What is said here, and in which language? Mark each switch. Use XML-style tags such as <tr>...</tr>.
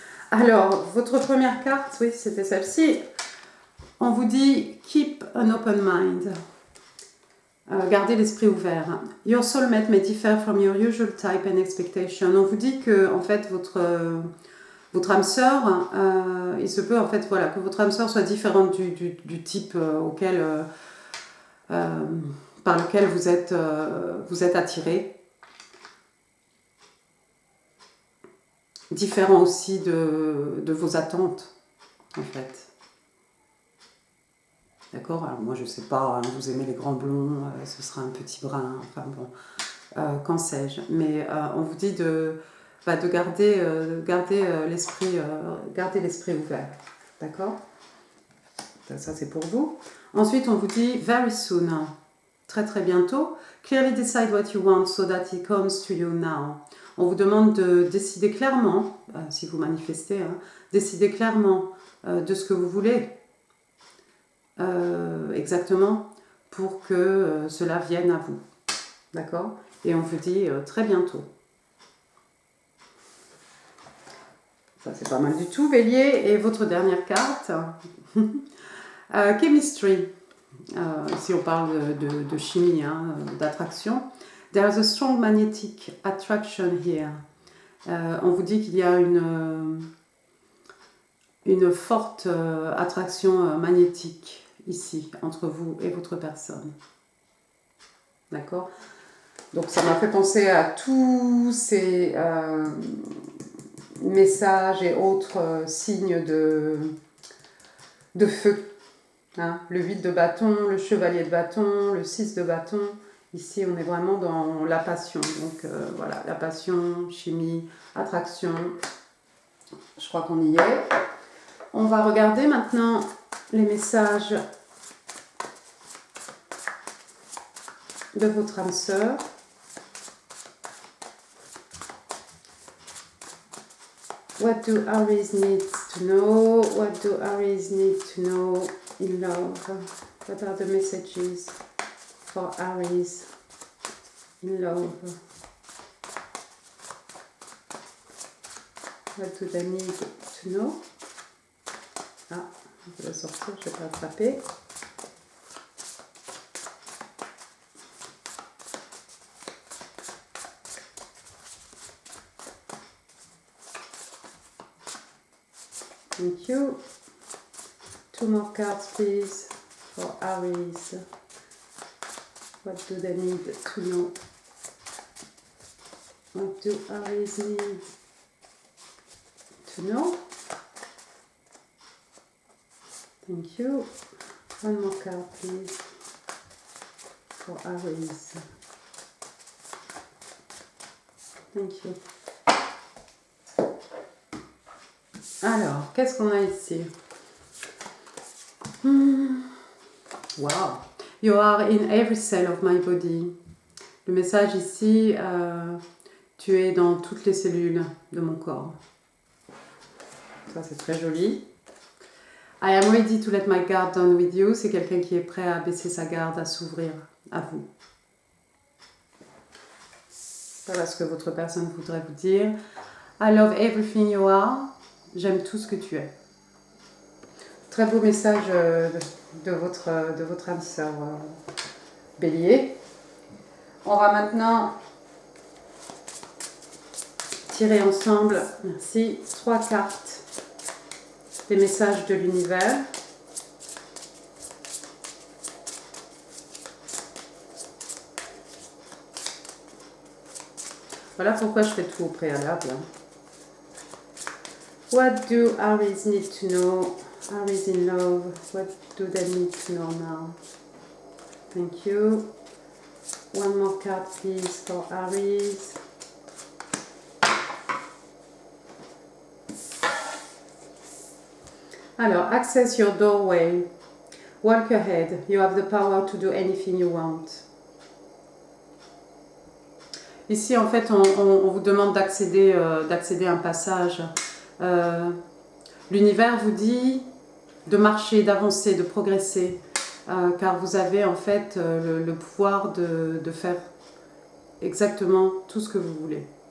<fr>Alors, votre première carte, oui, c'était celle-ci. On vous dit «</fr> <en>Keep an open mind ».</en> <fr>Gardez l'esprit ouvert.</fr> <en>Your soulmate may differ from your usual type and expectation.</en> <fr>On vous dit que en fait votre âme sœur, il se peut en fait voilà que votre âme sœur soit différente du type par lequel vous êtes attiré. Différent aussi de vos attentes en fait. D'accord? Alors moi je sais pas, hein, vous aimez les grands blonds, ce sera un petit brun, enfin bon, qu'en sais-je. Mais on vous dit de garder l'esprit ouvert. D'accord? Ça c'est pour vous. Ensuite on vous dit</fr> <en>very soon,</en> <fr>très très bientôt.</fr> <en>Clearly decide what you want so that it comes to you now.</en> <fr>On vous demande de décider clairement, si vous manifestez, hein, décider clairement de ce que vous voulez. Exactement pour que cela vienne à vous. D'accord? Et on vous dit très bientôt. Ça c'est pas mal du tout, Bélier. Et votre dernière carte, Chemistry. Si on parle de chimie, hein, d'attraction.</fr> <en>There's a strong magnetic attraction here.</en> <fr>On vous dit qu'il y a une forte attraction magnétique ici, entre vous et votre personne. D'accord? Donc ça m'a fait penser à tous ces messages et autres signes de feu. Hein. Le 8 de bâton, le chevalier de bâton, le 6 de bâton. Ici, on est vraiment dans la passion. Donc voilà, la passion, chimie, attraction. Je crois qu'on y est. On va regarder maintenant les messages de votre âme sœur.</fr> <en>What do Aries need to know? What do Aries need to know in love? What are the messages for Aries in love? What do they need to know?</en> <fr>Ah, je vais sortir, je ne vais pas attraper.</fr> <en>Thank you. 2 more cards, please, for Aries. What do they need to know? What do Aries need to know? Thank you. 1 more card, please, for Aries. Thank you.</en> <fr>Alors, qu'est-ce qu'on a ici? Wow.</fr> <en>You are in every cell of my body.</en> <fr>Le message ici, tu es dans toutes les cellules de mon corps. Ça, c'est très joli.</fr> <en>I am ready to let my guard down with you.</en> <fr>C'est quelqu'un qui est prêt à baisser sa garde, à s'ouvrir à vous. Voilà ce que votre personne voudrait vous dire.</fr> <en>I love everything you are.</en> <fr>J'aime tout ce que tu es. Très beau message de votre âme sœur Bélier. On va maintenant tirer ensemble, merci, 3 cartes des messages de l'univers. Voilà pourquoi je fais tout au préalable.</fr> <en>What do Aries need to know? Aries in love. What do they need to know now? Thank you. 1 more card, please, for Aries. Alors, access your doorway. Walk ahead. You have the power to do anything you want.</en> <fr>Ici, en fait, on vous demande d'accéder à un passage. L'univers vous dit de marcher, d'avancer, de progresser, car vous avez en fait le pouvoir de faire exactement tout ce que vous voulez.</fr>